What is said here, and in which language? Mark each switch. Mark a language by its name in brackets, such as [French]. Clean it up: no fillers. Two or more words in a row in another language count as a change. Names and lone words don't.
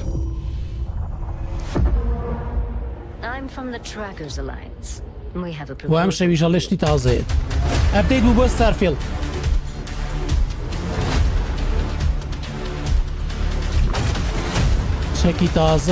[English] I'm from the Trackers Alliance. We have a [Central Kurdish] و ئەم شەویژە لەشتی تازەیەت ئەپدەیت بوو بۆ ستارفیلد چەکی تازە